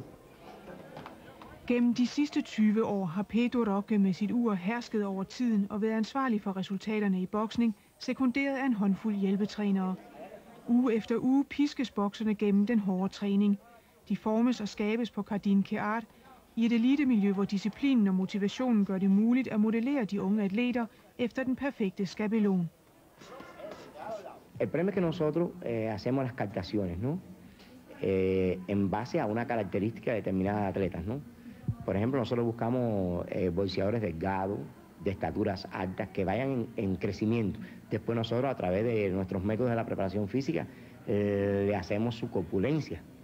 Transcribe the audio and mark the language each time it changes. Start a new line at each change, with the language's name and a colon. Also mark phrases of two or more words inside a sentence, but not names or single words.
Danish: Gennem de sidste 20 år har Pedro Roque med sit ur hersket over tiden og været ansvarlig for resultaterne i boksning, sekunderet af en håndfuld hjælpetrænere. Uge efter uge piskes bokserne gennem den hårde træning. De formes og skabes på Jardín Querart i et elitemiljø, hvor disciplinen og motivationen gør det muligt at modellere de unge atleter efter den perfekte skabelon.
Spanish: El problema es que nosotros hacemos las captaciones, ¿no? En base a una característica determinada de atletas, ¿no? Por ejemplo, nosotros buscamos boxeadores delgados, de estaturas altas, que vayan en crecimiento. Después nosotros, a través de nuestros métodos de la preparación física, le hacemos su corpulencia.